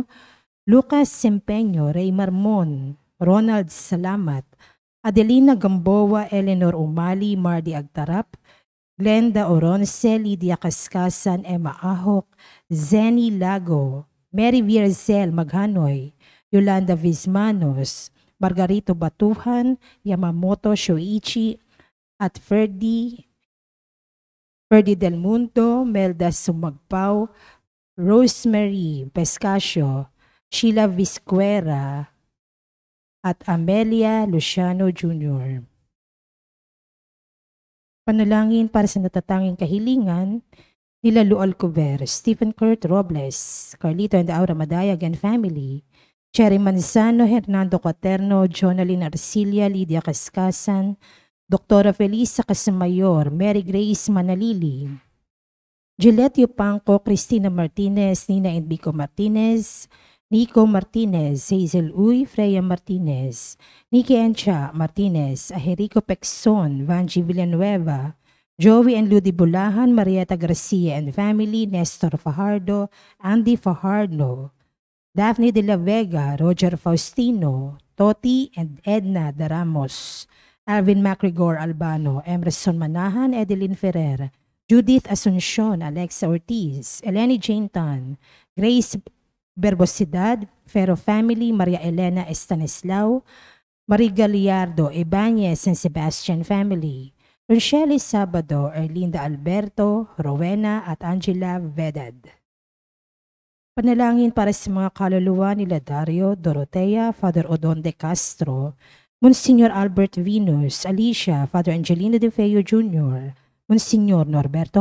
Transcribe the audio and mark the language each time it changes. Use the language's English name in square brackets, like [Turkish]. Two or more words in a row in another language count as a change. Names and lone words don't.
[Filipino] Lucas Sempeño, Ray Marmon, Ronald Salamat, Adelina Gamboa, Eleanor Umali, Mardi Agtarap, Glenda Oronce, Lydia Kaskasan, Emma Ahok, Zenny Lago, Mary Vierzel Maghanoy, Yolanda Vismanos, Margarito Batuhan, Yamamoto Shoichi, at Ferdy Del Mundo, Melda Sumagpao, Rosemary Pescasio, Sheila Visquera, at Amelia Luciano Jr. Panalangin para sa natatanging kahilingan nila Lu Alcover, Stephen Kurt Robles, Carlito and Aura Madayag and family, Cherry Manzano, Hernando Quaterno, Jonalyn Arcilia, Lydia Kaskasan, Doktora Felisa Casamayor, Mary Grace Manalili, Gillette Yupanco, Cristina Martinez, Nina Enbico Martinez, Nico Martinez, Hazel Uy, Freya Martinez, Nikki Encha Martinez, Aherico Pexon, Vanji Villanueva, Joey and Ludi Bulahan, Marieta Garcia and family, Nestor Fajardo, Andy Fajardo, Daphne de la Vega, Roger Faustino, Toti and Edna de Ramos, Alvin MacGregor Albano, Emerson Manahan, Edeline Ferrer, Judith Asuncion, Alexa Ortiz, Eleni Jane Tan, Grace Berbosidad, Ferro family, Maria Elena Estanislao, Marie Galliardo, Ibanez and Sebastian family, Rochelle Sabado, Erlinda Alberto, Rowena at Angela Vedad. Panalangin para sa mga kaluluwa nila Dario, Dorotea, Father Odon de Castro, Monsignor Albert Venus, Alicia, Father Angelino de Feo Jr., Monsignor Norberto